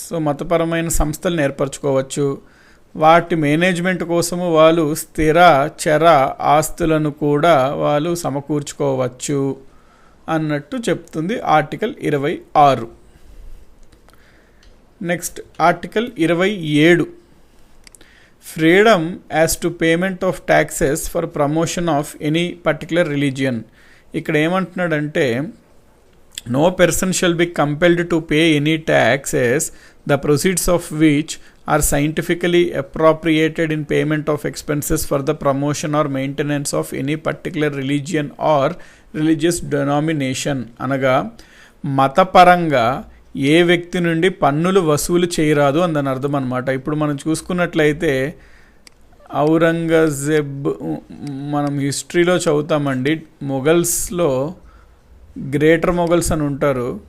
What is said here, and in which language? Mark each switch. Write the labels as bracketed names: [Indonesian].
[Telugu] So మతపరమైన సంస్థలను ఏర్పరచుకోవచ్చు. వాటి మేనేజ్మెంట్ కోసము వాళ్ళు స్థిర చర ఆస్తులను కూడా వాళ్ళు సమకూర్చుకోవచ్చు అన్నట్టు చెప్తుంది article 26. [English] Next article 27 freedom as to payment of taxes for promotion of any particular religion. [Telugu] ఇక్కడ ఏమంటున్నాడంటే [English] no person shall be compelled to pay any taxes the proceeds of which are scientifically appropriated in payment of expenses for the promotion or maintenance of any particular religion or religious denomination. [Telugu] అనగా మతపరంగా ఏ వ్యక్తి నుండి పన్నులు వసూలు చేయరాదు అందని అర్థం అనమాట. ఇప్పుడు మనం చూసుకున్నట్లయితే ఔరంగజేబ్ మనం హిస్టరీలో చదువుతామండి. మొఘల్స్లో గ్రేటర్ మొఘల్స్ అని ఉంటారు.